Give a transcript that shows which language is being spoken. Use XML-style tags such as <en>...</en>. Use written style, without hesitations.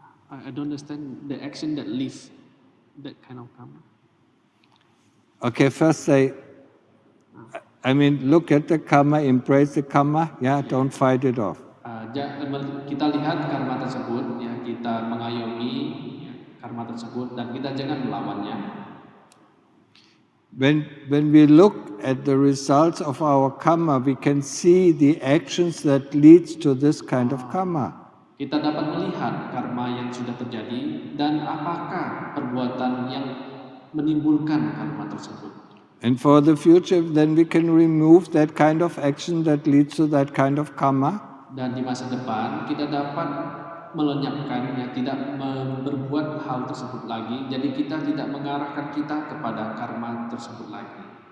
<en>I don't understand the action that leads that kind of karma. Okay, first say, look at the karma, embrace the karma, don't fight it off.</en> <id>Kita lihat karma tersebut, kita mengayomi karma tersebut dan kita jangan melawannya.</id> <en>When we look at the results of our karma, we can see the actions that leads to this kind of karma.</en> <id>Kita dapat melihat karma yang sudah terjadi dan apakah perbuatan yang menimbulkan karma tersebut.</id> <en>And for the future, then we can remove that kind of action that leads to that kind of karma.</en> <id>Dan di masa depan kita dapat melenyapkan tidak berbuat hal tersebut lagi. Jadi kita tidak mengarahkan kita kepada karma tersebut lagi.</id>